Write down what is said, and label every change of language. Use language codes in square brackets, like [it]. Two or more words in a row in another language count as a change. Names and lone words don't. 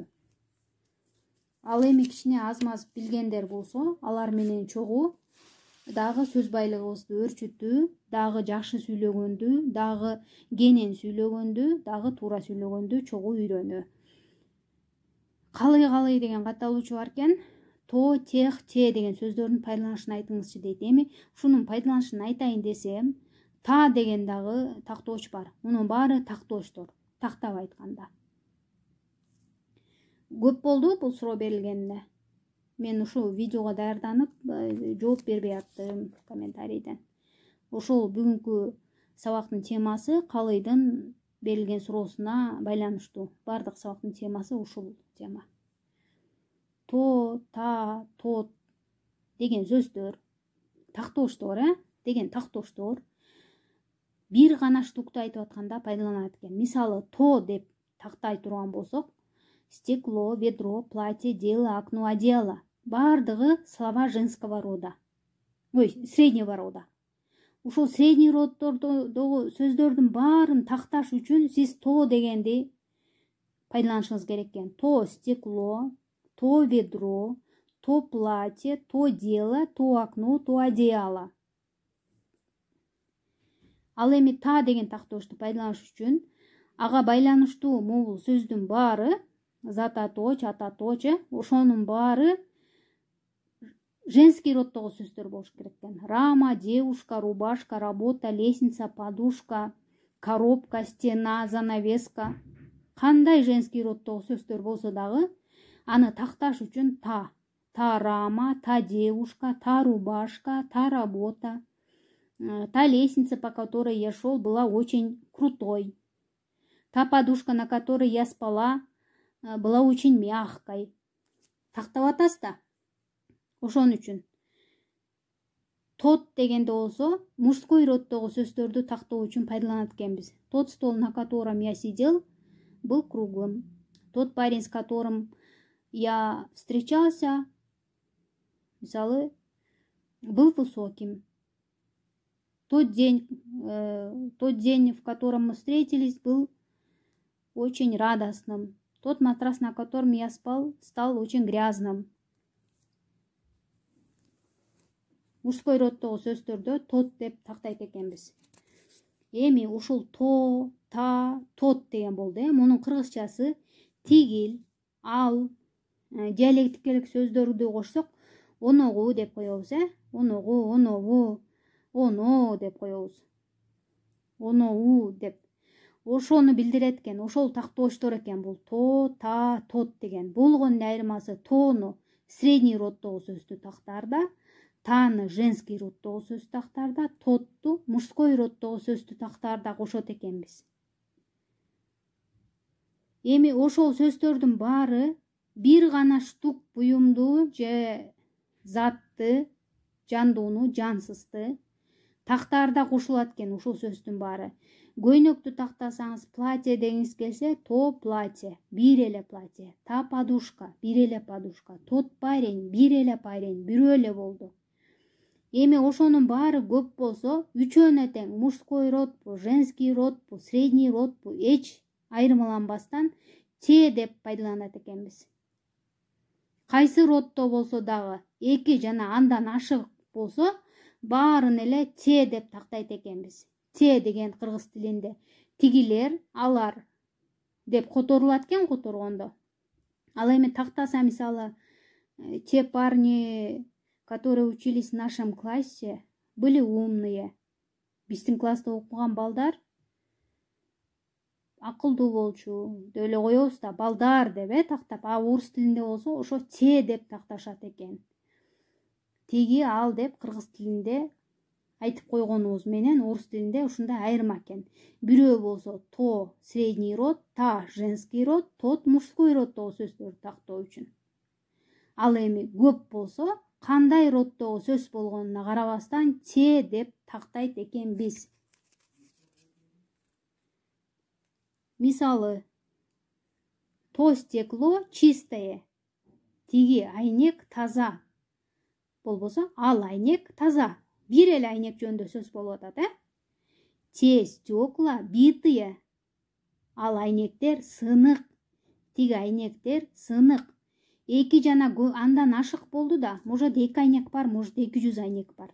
[ky] Ал эми кичине аз-маз билгендер болсо, алар менен чогуу дагы сөз байлыгыбызды өрчүтүү, дагы жакшы сүйлөгөндү, дагы кенен сүйлөгөндү, дагы туура сүйлөгөндү чогуу үйрөнүү. Калый деген катталуучу бар экен. [ru] То, тех, те [ky] деген сөздөрдүн пайдаланышын айтыңызчы дейт. Эми ушунун пайдаланышын айтайын десем, та деген дагы тактооч бар. Мунун баары тактоочтор, тактап айтканда. Көп болду бул суроо берилгенине. Мен ушул видеого даярданып жооп бербей аттым комментарийден. Ошол бүгүнкү сабактын темасы калыйдын берилген суроосуна байланыштуу. Бардык сабактын темасы ушул тема. [ru] То, та, тот [ky] деген сөздөр, тактоочтор, деген тактоочтор бир гана штукту айтып атканда пайдаланат экен. Мисалы, то деп тактай турган болсок, [ru] стекло, ведро, платье, дело, окно, одеяло. Бардыгы слова женского рода. Среднего рода. [ky] Ушул [ru] средний роддогу [ky] сөздөрдүн баарын такташ үчүн сиз то дегенди пайдаланышыңыз керек экен. [ru] То стекло, то ведро, то платье, то дело, то окно, то одеяло. [ky] Ал эми та деген тактоочту пайдаланыш үчүн ага байланыштуу могул сөздүн баары, зататоч, ататоч, ошонун баары [ru] женский роддогу [ky] сөздөр болуш керек экен. [ru] Рама, девушка, рубашка, работа, лестница, подушка, коробка, стена, занавеска. [ky] Кандай [ru] женский роддогу [ky] сөздөр болсо дагы аны такташ үчүн та. [ru] Та рама, та девушка, та рубашка, та работа. Та лестница, по которой я шел, была очень крутой. Та подушка, на которой я спала, была очень мягкой. [ky] Тактап атасыз да. Ошон үчүн тот дегенде болсо [ru] мужской роддогу [ky] сөздөрдү тактоо үчүн пайдаланат экенбиз. [ru] Тот стол, на котором я сидел, был круглым. Тот парень, с которым я встречался, [ky] мисалы, [ru] был высоким. Тот день, в котором мы встретились, был очень радостным. Тот матрас, на котором я спал, стал очень грязным. Мужской роддогу [ky] сөздөрдө тот деп тактайт экенбиз. Эми ушул [ru] то, та, тот [ky] деген болду. Мунун кыргызчасы тигил, ал, диалектикалык сөздөрдү кошсок, оногу деп коебуз, оногу, онову, оно деп коебуз. Оноу деп. Ошону билдирет экен. Ошол тактоочтор экен бул [ru] то, та, тот [ky] деген. Болгонун айырмасы тону [ru] средний роддогу [ky] сөздү тактар да, таны [ru] женский роддогу [ky] сөз тактар да, тотту [ru] мужской роддогу [ky] сөздү тактар да кошот экенбиз. Эми ошол сөздөрдүн баары бир гана штук буюмду же затты, жандууну, жансызды тактар да кошулат экен ушул сөздүн баары. Көйнөктү тактасаңыз, платье дегиңиз келсе, [ru] то платье, [ky] бир эле платье. [ru] Та подушка, [ky] бир эле подушка. [ru] Тот парень, [ky] бир эле парень, бирөө эле болду. Эми ошонун баары көп болсо, үчөөнө тең [ru] мужской родбу, женский родбу, средний родбу [ky] эч айырмаланбастан те деп пайдаланат экенбиз. Кайсы роддо болсо дагы, эки жана андан ашык болсо, баарын эле те деп тактайт экенбиз. Те деген кыргыз тилинде тигилер, алар деп которулат экен которгондо. Ал эми тактаса, мисалы, [ru] те парни, которые учились в нашем классе, были умные. [ky] Биздин класста окуган балдар акылдуу болчу деп эле коебуз да, балдар деп тактап. А орус тилинде болсо ошо те деп такташат экен. Тиги ал деп кыргыз тилинде айтып койгонубуз менен орус тилинде ушундай айырма экен. Бирөө болсо [ru] то средний род, та женский род, тот мужской роддогу [ky] сөздөрдү тактоо үчүн. Ал эми көп болсо кандай роддогу сөз болгонуна карабастан те деп тактайт экенбиз. Мисалы, [ru] то стекло чистое. [ky] Тиги айнек таза. Болбосо ал айнек таза. Бир эле айнек жөнүндө сөз болуп атат, [ru] Те стекла битые. [ky] Ал айнектер сынык. Тиги айнектер сынык. Эки жана андан ашык болду да, может 2 айнек бар, может 200 айнек бар.